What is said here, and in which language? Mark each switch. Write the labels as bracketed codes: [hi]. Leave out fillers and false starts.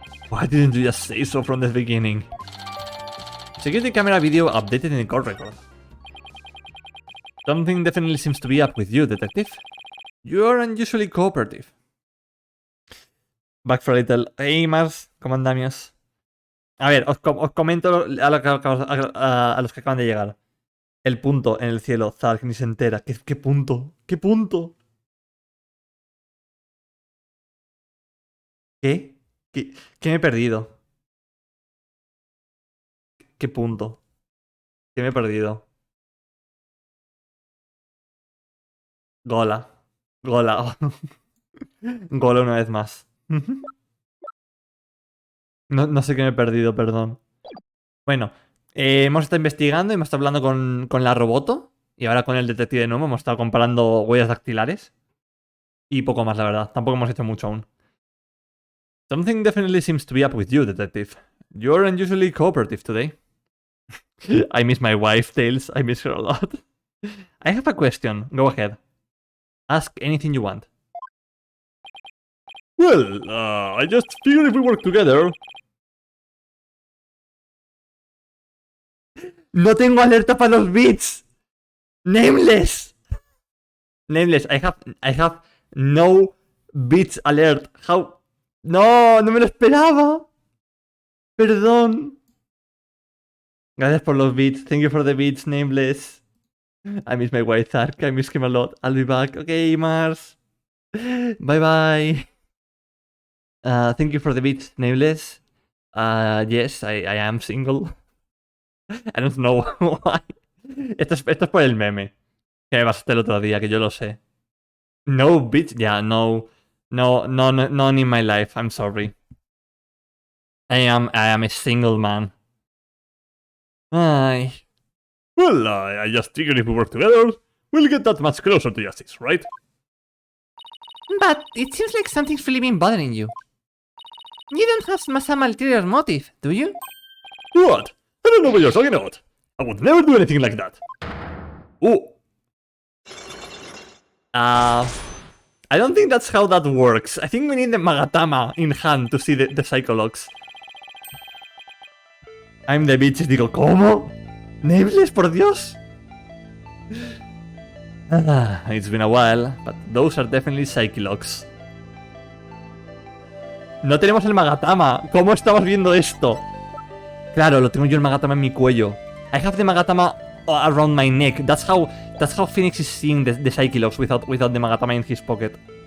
[en] Why didn't you just say so from the beginning? Security camera video updated in the court record. Something definitely seems to be up with you, detective. You are unusually cooperative. Back for a little. Hey, Mars, [es] ¿cómo andamos? A ver, os comento a los que acaban de llegar. El punto en el cielo, Zark ni se entera. ¿Qué punto? ¿Qué punto? ¿Qué? ¿Qué me he perdido? ¿Qué punto? ¿Qué me he perdido? Gola. Gola una vez más. No sé qué me he perdido, perdón. Bueno, hemos estado investigando y hemos estado hablando con la roboto. Y ahora con el detective de nuevo hemos estado comparando huellas dactilares. Y poco más, la verdad. Tampoco hemos hecho mucho aún. [en] Something definitely seems to be up with you, detective. You're unusually cooperative today. I miss my wife, Tails. I miss her a lot. I have a question. Go ahead. Ask anything you want. Well, I just figured if we work together... [es] No tengo alerta para los bits. [en] Nameless. Nameless, I have no bits alert. [es] How? No me lo esperaba. Perdón. Gracias por los bits. [en] Thank you for the bits, Nameless. I miss my white Zark. I miss him a lot. I'll be back. Okay, Mars. Bye. Thank you for the bits, Nameless. Yes, I am single. I don't know why. [es] Esto es por el meme que me pasaste el otro día, que yo lo sé. [en] No, bitch. Yeah, no in my life. I'm sorry. I am a single man. Ay. Well, I just figured if we work together, we'll get that much closer to justice, right? But it seems like something's really been bothering you. You don't have some ulterior motive, do you? What? I don't know what you're talking about. I would never do anything like that. Oh. I don't think that's how that works. I think we need the Magatama in hand to see the Psychologs. I'm the bitch. [es] Digo, ¿cómo? ¿Nameless, por Dios? [en] It's been a while, but those are definitely Psychologs. [es] No tenemos el Magatama. ¿Cómo estamos viendo esto? Claro, lo tengo yo el Magatama en mi cuello. [en] I have the Magatama around my neck. That's how Phoenix is seeing the Psychologs without the Magatama in his pocket.